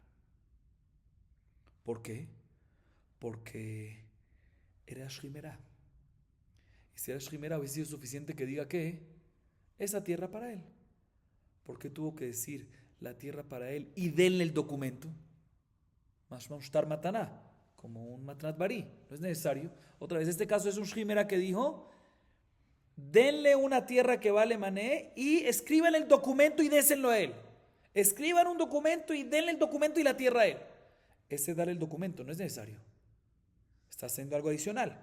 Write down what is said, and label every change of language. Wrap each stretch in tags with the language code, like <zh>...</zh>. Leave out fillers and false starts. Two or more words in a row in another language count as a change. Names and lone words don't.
<es>¿Por qué? Porque era</es> <arc>שכיב מרע.</arc> <es>Y si era</es> <arc>שכיב מרע,</arc> <es>hubiese sido suficiente que diga que esa tierra para él. ¿Por qué tuvo que decir la tierra para él y denle el documento?</es> <he>משמע שטר מתנה,</he> <es>como un</es> <he>מתנת בריא.</he> <es>No es necesario. Otra vez, este caso es un</es> <arc>שכיב מרע</arc> <es>que dijo, denle una tierra que vale mané y escriban el documento y désenlo a él. Escriban un documento y denle el documento y la tierra a él. Ese dar el documento no es necesario. Está haciendo algo adicional.</es>